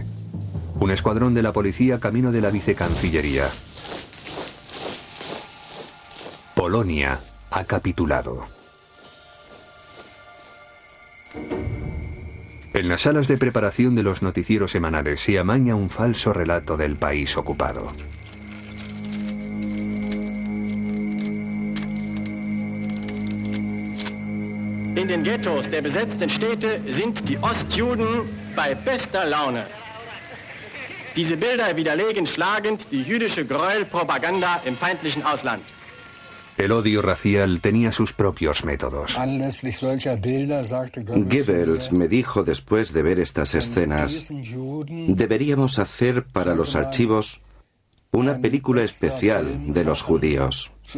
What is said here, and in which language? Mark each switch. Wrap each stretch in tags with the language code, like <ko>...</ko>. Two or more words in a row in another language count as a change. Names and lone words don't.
<es>Un escuadrón de la policía camino de la vicecancillería. Polonia ha capitulado. En las salas de preparación de los noticieros semanales se amaña un falso relato del país ocupado.</es> <de>In den Ghettos der besetzten Städte sind die Ostjuden bei bester Laune. Diese Bilder widerlegen schlagend die jüdische Gräuelpropaganda im feindlichen Ausland.</de> <es>El odio racial tenía sus propios métodos. Goebbels me dijo después de ver estas escenas, deberíamos hacer para los archivos una película especial de los judíos.</es>